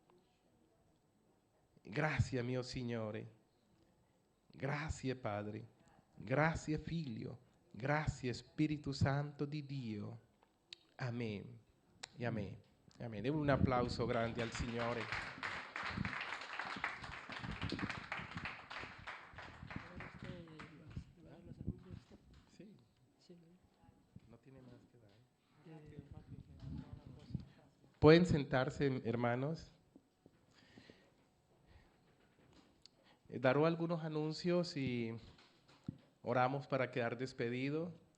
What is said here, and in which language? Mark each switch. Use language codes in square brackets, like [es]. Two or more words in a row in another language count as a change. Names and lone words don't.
[it] Grazie, mio Signore. Grazie, Padre. Grazie, Figlio. Grazie, Spirito Santo di Dio. Amen. E amen. Amen. Diamo un applauso grande al Signore. [es] Pueden sentarse, hermanos. Daré algunos anuncios y oramos para quedar despedido.